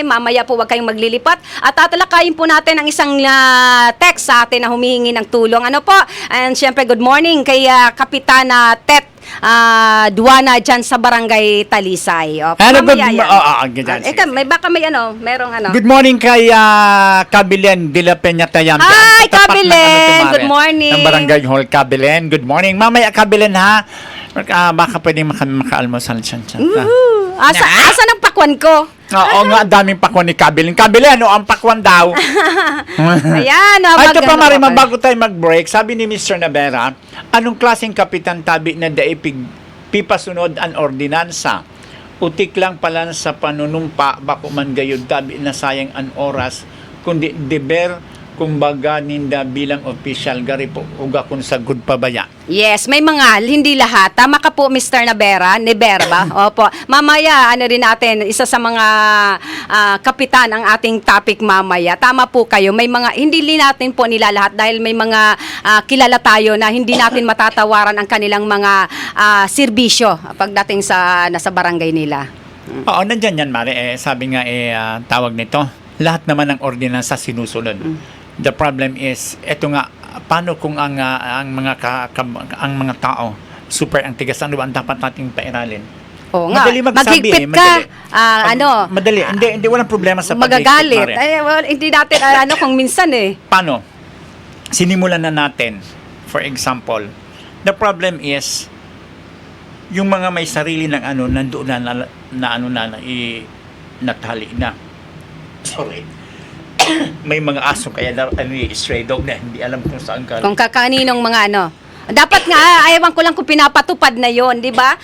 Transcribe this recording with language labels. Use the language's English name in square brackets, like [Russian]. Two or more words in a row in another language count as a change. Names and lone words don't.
[Filipino] Mamaya po wag kayong maglilipat. At tatalakayin po natin ang isang text sa atin na humihingi ng tulong. And syempre, [English] good morning [Filipino] kay Kapitana Tet Duana dyan sa Barangay Talisay. Mamaya yan. Merong [English] Good morning [Filipino] kay Kabilen de la Peña Tayam. Hi, Sa tapat ng Kabilen! Tumare, [English] Good morning! [Filipino] Ng Barangay Hall, Kabilen. [English] Good morning. [Filipino] Mamaya, Kabilen, ha? Baka pwedeng makaalmusal siya. Asa ng pakwan ko? Oo nga, ang daming pakwan ni Kabilen. Kabilen, ang pakwan daw? Ayan. Ay, ito pa, Marima, bago tayo mag-break, sabi ni Mr. [Bikol] Navera, anong klaseng kapitan tabi na daipig pipasunod ang ordinansa? Utik lang pala sa panunumpa, bako man gayud tabi na sayang ang oras, kundi deber, kumbaga ninda bilang official gari po uga kun sa good pabaya. [Filipino] Yes, may mga, hindi lahat. Tama ka po, Mr. Navera ba? Opo. Mamaya, rin natin, isa sa mga kapitan ang ating topic mamaya. Tama po kayo. May mga, hindi natin po nila lahat dahil may mga kilala tayo na hindi natin matatawaran ang kanilang mga serbisyo pagdating sa nasa barangay nila. Oo, nandyan yan, Mare. Sabi nga, tawag nito, lahat naman ng ordinansa sinusunod. [English] The problem is, [Filipino] eto nga, paano kung ang mga ang mga tao super ang tigas, ano ba ang dapat nating pairalin? Oo nga. Madali magsabi, Maghigpit ka. Madali. Hindi walang problema sa magagalit. Mare. Hindi natin, kung minsan Paano? Sinimulan na natin. [English] For example, the problem is, [Filipino] yung mga may sarili ng nandoon natali na. Sorry. May mga aso kaya stray dog na hindi alam kung saan ka. Kung kakaninong mga Dapat nga, ayawan ko lang kung pinapatupad na yon, di ba?